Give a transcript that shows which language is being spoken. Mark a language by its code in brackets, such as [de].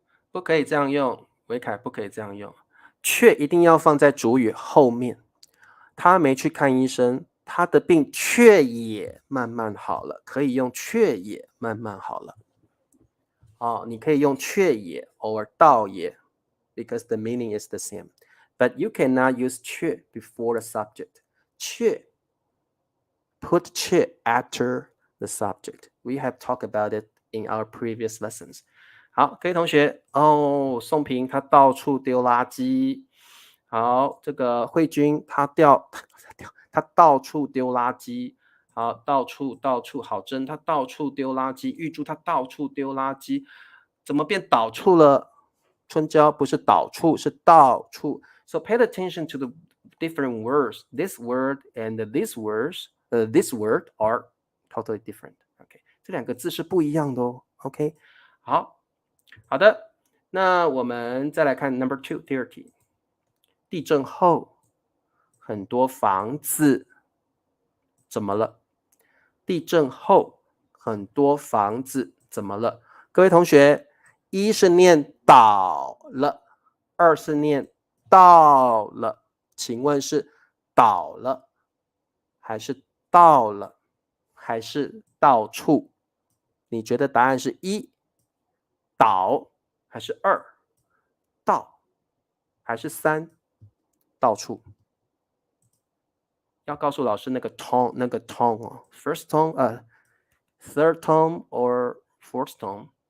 [zh] 不可以这样用，维凯不可以这样用，却一定要放在主语后面。他没去看医生，他的病却也慢慢好了，可以用却也慢慢好了。你可以用却也 [en] or 倒也 because the meaning is the same. But you cannot use 却 before the subject. 却 put 却 after the subject. We have talked about it in our previous lessons. [zh] 好，各位同学，宋平他到处丢垃圾。好，这个慧君他到处丢垃圾。好，到处，好真他到处丢垃圾。玉珠他到处丢垃圾，怎么变倒处了？春娇不是倒处，是到处。 [en] So pay attention to the different words. This word and this word are totally different. [zh] OK， 这两个字是不一样的哦。OK， 好的，那我们再来看 number 2， 第二题。地震后很多房子怎么了？地震后很多房子怎么了？各位同学，一是念倒了，二是念到了，请问是倒了还是到了还是到处？你觉得答案是一倒还是二到还是三到处？要告诉老师那个 tone 哦 ， [en] first tone third tone or fourth tone。